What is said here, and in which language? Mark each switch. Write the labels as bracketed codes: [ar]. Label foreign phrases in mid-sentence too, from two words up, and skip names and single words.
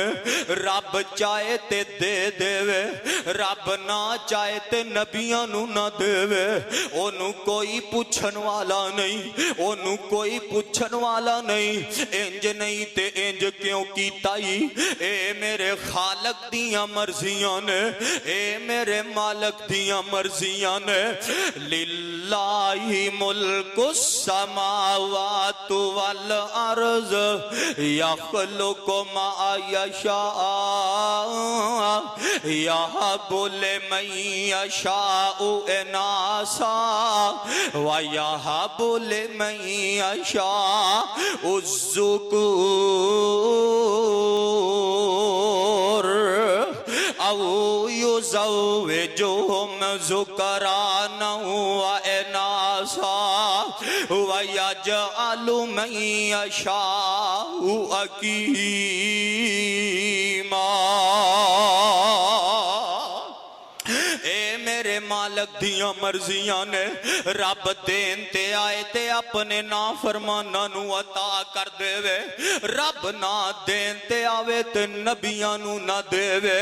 [pa] رب چاہے تے دے دیوے، رب نا چاہے تے نبیاں نوں نا دیوے. اونوں کوئی پچھن والا نہیں، اونوں کوئی پچھن والا نہیں. انج نہیں تے انج کیوں کیتا ہی، اے میرے خالق دیاں مرضیاں نے، اے میرے مالک دیاں مرضیاں نے. [ar] لله ملك سماوات والأرض يخلق ما يشاء يهب لمن يشاء إناثا ويهب لمن يشاء الذكور أو يزوجهم ذكرانا وإناثا ويجعل من يشاء عقيما. [pa] میرے مالک دیاں مرضیاں نے. رب دین تے آئے تے اپنے نا فرمانا نوں عطا کر دیوے، رب نا دین تے آوے تے نبیاں نوں نا دیوے.